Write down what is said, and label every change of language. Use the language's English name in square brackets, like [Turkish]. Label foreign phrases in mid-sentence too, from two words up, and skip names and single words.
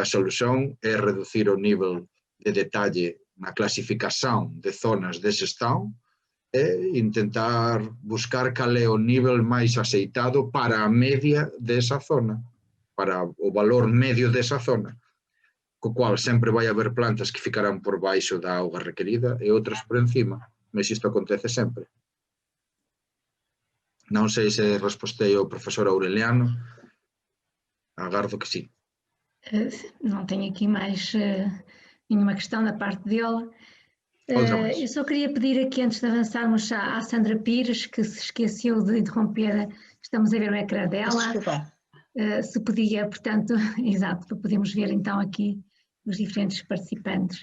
[Galician] solución é reducir o nivel de detalle na clasificación de zonas dese estado e intentar buscar cal é o nivel máis aceitado para a media desa zona, para o valor medio desa zona, co cual sempre vai haber plantas que ficarán por baixo da auga requerida e outras por encima, mas isto acontece sempre. Non sei se respostei ao profesor Aureliano, agardo que sí. [Portuguese] Não tenho aqui mais nenhuma questão da parte dele. Eu só queria pedir aqui, antes de avançarmos à Sandra Pires, que se esqueceu de interromper, estamos a ver o ecrã dela. Desculpa. Se podia, portanto, exato, para podermos ver então aqui os diferentes participantes.